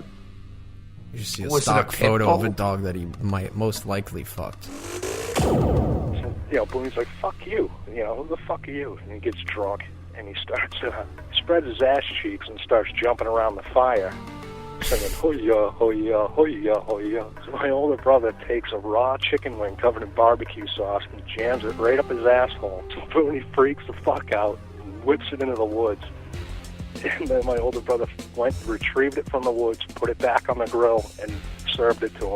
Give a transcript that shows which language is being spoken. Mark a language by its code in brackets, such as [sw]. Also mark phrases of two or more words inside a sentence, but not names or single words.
[en] You just see a stock photo of a dog that he might most likely fucked. So, Boon's like, fuck you. Who the fuck are you? And he gets drunk, and he starts spreads his ass cheeks and starts jumping around the fire, singing, ho-ya, ho-ya, ho-ya, ho-ya. So my older brother takes a raw chicken wing covered in barbecue sauce and jams it right up his asshole. So Booney freaks the fuck out and whips it into the woods. And then my older brother went and retrieved it from the woods, put it back on the grill, and served it to him.